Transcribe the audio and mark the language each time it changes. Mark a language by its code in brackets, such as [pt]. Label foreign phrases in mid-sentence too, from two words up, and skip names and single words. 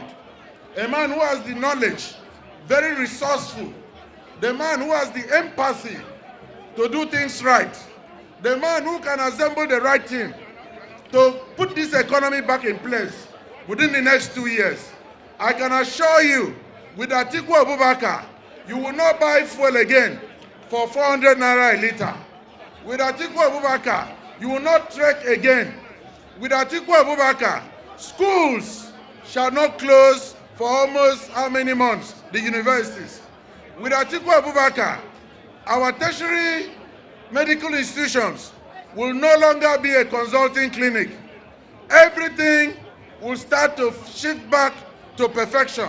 [en] A man who has the knowledge, very resourceful. The man who has the empathy to do things right. The man who can assemble the right team to put this economy back in place within the next 2 years. I can assure you, with Atiku Abubakar, you will not buy fuel again for 400 naira a litre. With Atiku Abubakar, you will not trek again. With Atiku Abubakar, schools shall not close for almost how many months? The universities. With Atiku Abubakar, our tertiary medical institutions will no longer be a consulting clinic. Everything will start to shift back to perfection.